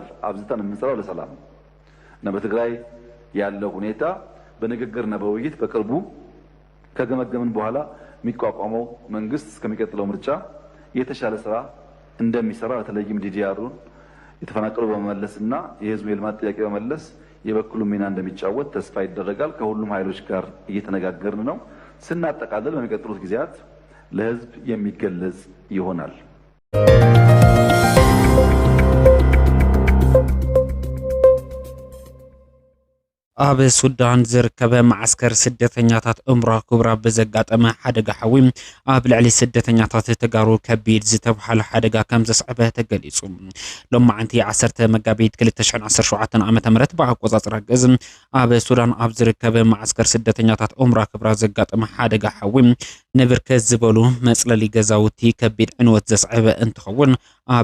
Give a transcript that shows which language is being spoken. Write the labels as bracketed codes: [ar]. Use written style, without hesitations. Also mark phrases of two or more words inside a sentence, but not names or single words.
[am] አብዝተን የምንሰራው ለሰላም ነው እና በትግራይ ያለው ሁኔታ በንግግርና በውይይት በቅርቡ ከገመገምን በኋላ የሚቋቋመው መንግስት እስከሚቀጥለው ምርጫ የተሻለ ስራ እንደሚሰራ በተለይም ዲዲአሩን የተፈናቀሉ በመመለስና የህዝቡ የልማት ጥያቄ በመመለስ የበኩሉ ሚና እንደሚጫወት ተስፋ ይደረጋል። ከሁሉም ኃይሎች ጋር እየተነጋገርን ነው። ስናጠቃልል በሚቀጥሉት ጊዜያት ለህዝብ የሚገለጽ ይሆናል። [ti] ኣብ ሱዳን ዝርከበ ማዕስከር ስደተኛታት እምራ ክብራ ብዘጋጠመ ሓደጋ ሓዊ ኣብ ልዕሊ ስደተኛታት ተጋሩ ከቢድ ዝተባሃለ ሓደጋ ከም ዘስዕበ ተገሊጹ። ሎማዓንቲ 10 መጋቢት 2017 ዓ.ም ብኣቆጻጽራ ገዝ ኣብ ሱዳን ኣብ ዝርከበ ማዕስከር ስደተኛታት እምራ ክብራ ዘጋጠመ ሓደጋ ሓዊ ንብርከት ዝበሉ መጽለሊ ገዛውቲ ከቢድ ዕንወት ዘስዕበ እንትኸውን ኣብ